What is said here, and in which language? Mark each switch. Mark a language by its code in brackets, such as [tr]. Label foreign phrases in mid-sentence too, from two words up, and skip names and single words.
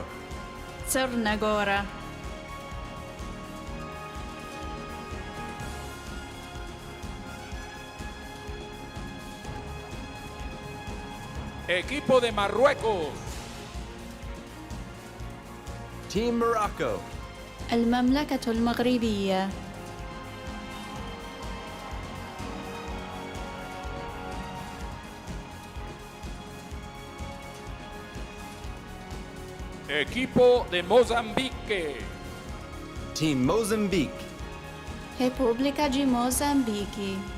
[sr] Crna Gora. [es] Equipo de Marruecos. [en] Team Morocco. [ar] المملكة المغربية. [es] Equipo de Mozambique. [en] Team Mozambique. [pt] República de Moçambique.